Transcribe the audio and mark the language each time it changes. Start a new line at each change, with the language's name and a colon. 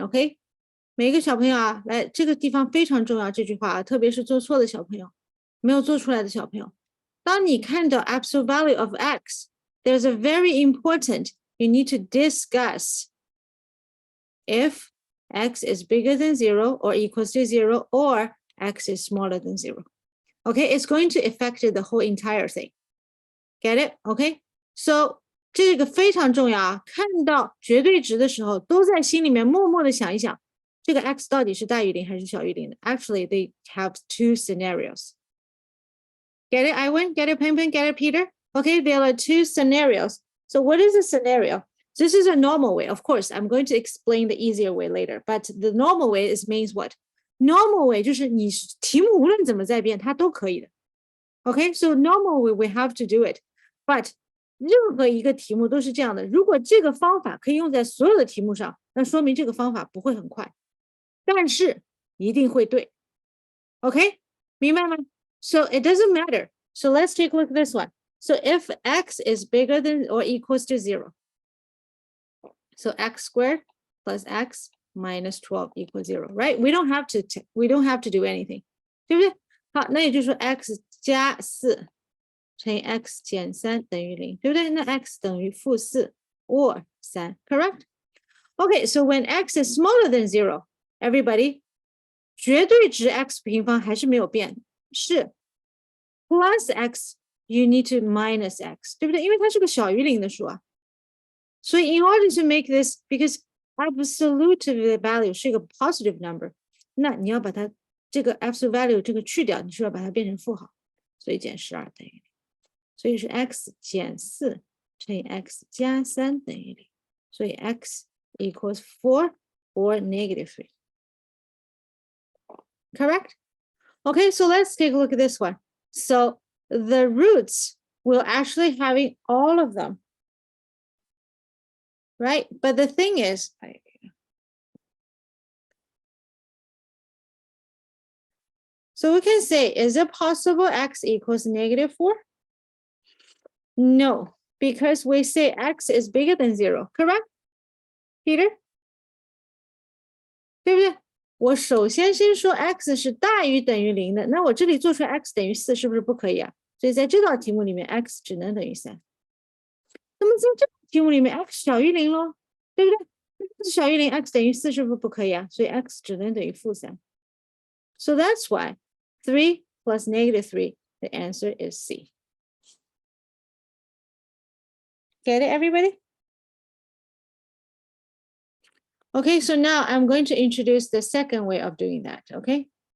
English: Okay,
Chinese: 每一个小朋友啊，来这个地方非常重要，这句话啊，特别是做错的小朋友，没有做出来的小朋友，当你看到
English: absolute value of x, there's a very important, you need to discuss if x is bigger than 0 or equals to 0 or x is smaller than 0. Okay, it's going to affect the whole entire thing. Get it? Okay, so
Chinese: 这个非常重要啊！看到绝对值的时候，都在心里面默默的想一想，这个 x 到底是大于0还是小于0的 ？
English: Actually, they have two scenarios. Get it, Iwan? Get it, Peng Peng? Get it, Peter? Okay, there are two scenarios. So what is a scenario? This is a normal way. Of course, I'm going to explain the easier way later. But the normal way is means what? Normal way
Chinese: 就是你题目无论怎么再变，它都可以的。
English: Okay, so normal way we have to do it. But
Chinese: 任何一个题目都是这样的。如果这个方法可以用在所有的题目上，那说明这个方法不会很快，但是一定会对。
English: Okay,
Chinese: 明白吗？
English: So it doesn't matter. So let's take a look at this one. So if x is bigger than or equals to 0, so x squared plus x minus 12 equals 0, right? We don't have to do anything.
Chinese: 对不对？好，那也就是说 x 加4乘以 x 减3等于0，对不对？那 x 等于-4
English: or 3 correct? Okay, so when x is smaller than 0, everybody,
Chinese: 绝对值 x 平方还是没有变，是
English: plus x, you need to minus x,
Chinese: 对不对？因为它是个小于0的数啊。所以
English: in order to make this, because absolute value
Chinese: 是一个
English: positive number,
Chinese: 那你要把它这个 absolute value 这个去掉，你是要把它变成负号，所以减12等于0。所以是 x 减4乘以 x 加3等于0，所以
English: x equals 4 or -3. Correct? Okay, so let's take a look at this one. So the roots will actually having all of them, right? But the thing is, so we can say, is it possible x equals -4? No, because we say x is bigger than 0, correct? Peter?
Chinese: 对不对？我首先说 x 是大于等于0的，那我这里做出来 x 等于4是不是不可以啊？所以在这道题目里面 x 只能等于3。那么在这道题目里面 x 小于0咯，对不对？ x 小于0 x 等于4是不是不可以啊？所以 x 只能等于-3。
English: So that's why 3 plus -3, the answer is C. Get it, everybody? Okay, so now I'm going to introduce the second way of doing that, okay?